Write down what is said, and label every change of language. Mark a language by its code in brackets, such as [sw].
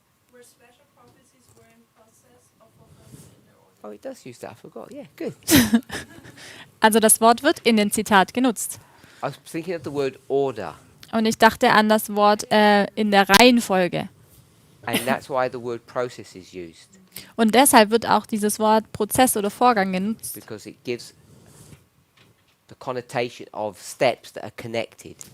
[en] where special prophecies were in process of fulfillment in their order. Oh, it does use that. I forgot. Yeah, good. [de] Also das Wort wird in dem Zitat genutzt. [en] I was thinking of the word order, [de] Und ich dachte an das Wort in der Reihenfolge. [en] and that's why the word process is used, [de] Und deshalb wird auch dieses Wort Prozess oder Vorgang genutzt, [en] because it gives the connotation of steps that are connected.